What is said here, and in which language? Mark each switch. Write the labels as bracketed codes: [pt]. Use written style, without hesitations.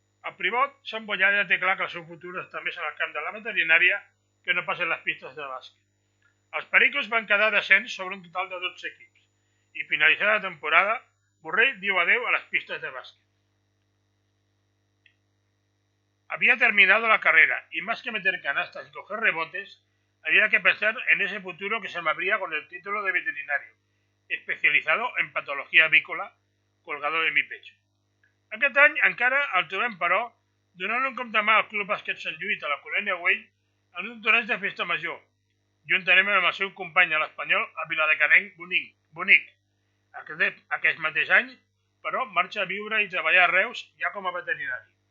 [ca] El pivot Sant Bollada té clar que el seu futur està més en el camp de la veterinària que no pas en les pistes de bàsquet. Els Pericos van quedar descens sobre un total de 12 equips i finalitzada la temporada, Borrell diu adeu a les pistes de bàsquet. [es] Había terminado la carrera y más que meter canastas y coger rebotes, había que pensar en ese futuro que se me abría con el título de veterinario, especializado en patología avícola, colgado de mi pecho. [ca] Aquest any encara el trobem, però, donant un cop de mà al Club Bàsquet Sant Lluís a la Colònia Güell en un torneig de festa major, juntament amb el seu company a l'Espanyol, a Viladecarenc Bonic. Aquest mateix any, però, marxa a viure i treballar a Reus ja com a veterinari.